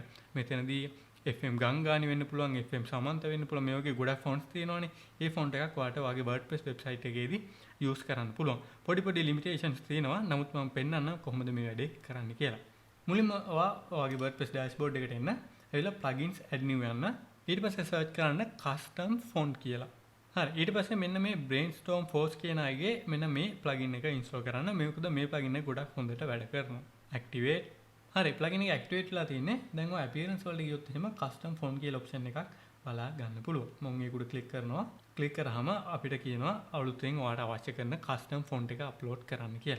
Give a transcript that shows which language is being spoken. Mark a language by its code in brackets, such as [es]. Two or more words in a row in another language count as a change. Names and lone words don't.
[si] මෙතනදී FM ගංගානි වෙන්න පුළුවන්, FM සමන්ත වෙන්න පුළුවන්. මේ වගේ ගොඩක් fonts තියෙනවානේ. මේ font එකක් ඔයාලට ඔයාගේ WordPress website එකේදී use කරන්න පුළුවන්. පොඩි limitations තියෙනවා. නමුත් මම පෙන්නන්න කොහොමද මේ වැඩේ කරන්න කියලා. මුලින්ම ඔයාගේ WordPress dashboard එකට එන්න. එවිලා [en] plugins add new [si] යන්න. ඊට පස්සේ search කරන්න [en] custom font [si] කියලා. හරි. ඊට පස්සේ මෙන්න මේ brainstorm force කියන අයගේ මෙන්න මේ plugin එක install කරන්න. මේකද මේ plugin එක ගොඩක් හොඳට වැඩ කරනවා. activate. හරි. plugin එක activate වෙලා තින්නේ. දැන් ඔය appearance වලට ගියොත් එහෙම [en] custom font [si] කියලා option එකක් බලා ගන්න පුළුවන්. මම ඒකට click කරනවා. click කරාම අපිට කියනවා අලුතෙන් ඔයාලට අවශ්‍ය කරන [en] custom font [si] එක upload කරන්න කියලා.